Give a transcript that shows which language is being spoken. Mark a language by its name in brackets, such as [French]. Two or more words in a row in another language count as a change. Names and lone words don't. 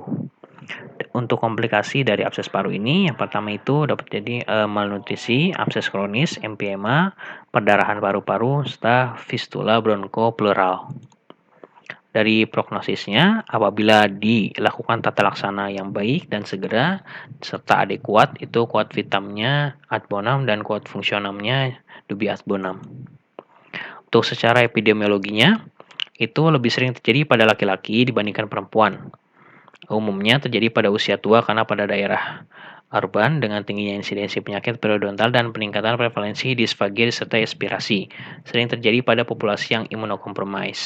[Indonesian] Untuk komplikasi dari abses paru ini yang pertama itu dapat jadi malnutrisi, abses kronis, emphysema, perdarahan paru-paru serta fistula bronkopleural. Dari prognosisnya, apabila dilakukan tata laksana yang baik dan segera, serta adekuat, itu kuat vitamnya [Latin] ad bonum [Indonesian] dan kuat fungsionamnya [Latin] dubi ad bonum. [Indonesian] Untuk secara epidemiologinya, itu lebih sering terjadi pada laki-laki dibandingkan perempuan. Umumnya terjadi pada usia tua karena pada daerah urban dengan tingginya insidensi penyakit periodontal dan peningkatan prevalensi disfagia serta aspirasi, sering terjadi pada populasi yang imunokompromis.